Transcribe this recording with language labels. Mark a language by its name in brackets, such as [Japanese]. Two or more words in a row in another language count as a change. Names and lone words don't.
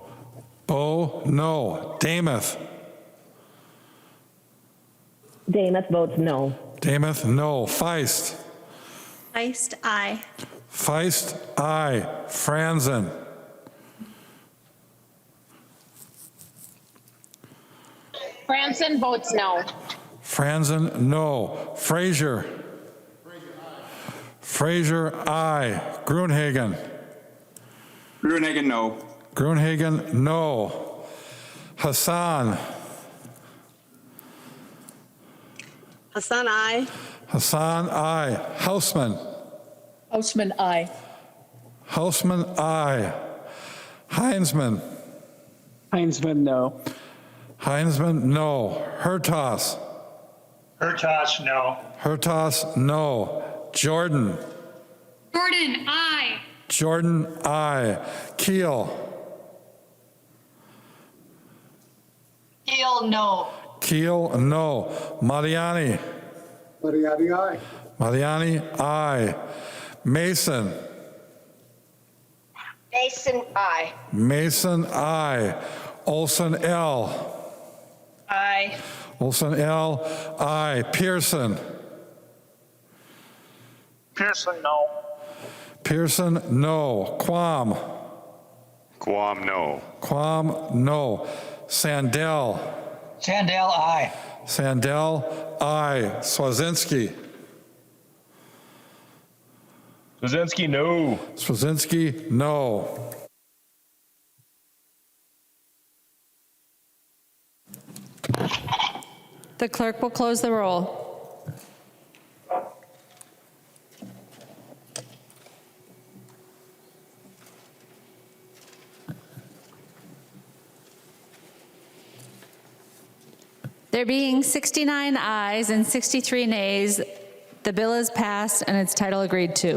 [English] Bo, no. Damath. Damath votes no. Damath, no. Feist. Feist, aye. Feist, aye. Franzen. Franzen votes no. Franzen, no. Frazier. Frazier, aye. Gruenhagen. Gruenhagen, no. Gruenhagen, no. Hassan. Hassan, aye. Hassan, aye. Hausman. Hausman, aye. Hausman, aye. Heinzman. Heinzman, no. Heinzman, no. Hertas. Hertas, no. Hertas, no. Jordan. Jordan, aye. Jordan, aye. Keel. Keel, no. Keel, no. Mariani. Mariani, aye. Mariani, aye. Mason. Mason, aye. Mason, aye. Olson, L. Aye. Olson, L. Aye. Pearson. Pearson, no. Pearson, no. Quam. Guam, no. Quam, no. Sandell. Sandell, aye. Sandell, aye. Swazinski. Brzezinski, no. Swazinski, no. The clerk will close the roll. There being 69 ayes and 63 nays, the bill is passed and its title agreed to.